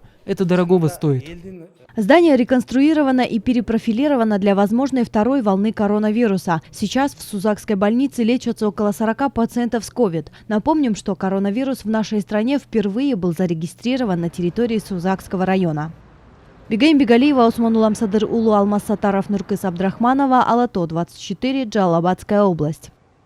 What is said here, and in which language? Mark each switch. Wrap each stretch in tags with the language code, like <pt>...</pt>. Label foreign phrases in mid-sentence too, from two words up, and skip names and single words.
<ru>Это дорогого стоит. Здание реконструировано и перепрофилировано для возможной второй волны коронавируса. Сейчас в Сузакской больнице лечатся около 40 пациентов с ковид. Напомним, что коронавирус в нашей стране впервые был зарегистрирован на территории Сузакского района. Бегаим Бегалиева, Осман Уламсадыр Улу, Алмаз Сатаров, Нуркис Абдрахманова, Алато 24, Джалабадская область.</ru>